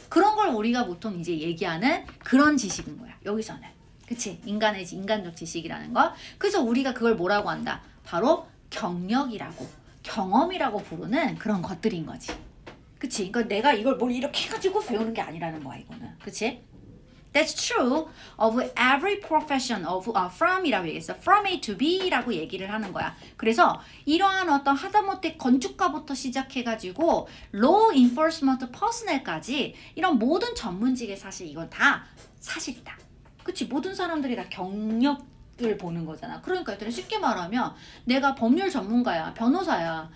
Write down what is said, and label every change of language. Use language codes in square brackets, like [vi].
[ko] 그런 걸 우리가 보통 이제 얘기하는 그런 지식인 거야. 여기서는. 그치? 인간적 지식이라는 거. 그래서 우리가 그걸 뭐라고 한다? 바로 경력이라고, 경험이라고 부르는 그런 것들인 거지. 그치? 그러니까 내가 이걸 뭘 이렇게 해가지고 배우는 게 아니라는 거야, 이거는. 그치? [en] That's true of every profession of from [ko] 이라고 얘기했어. From A to B라고 얘기를 하는 거야. 그래서 이러한 어떤 하다못해 건축가부터 시작해가지고 law enforcement personnel까지 이런 모든 전문직에 사실 이건 다 사실이다. 그치? 모든 사람들이 다 경력을 보는 거잖아. 그러니까 얘들은 쉽게 말하면 내가 법률 전문가야, 변호사야.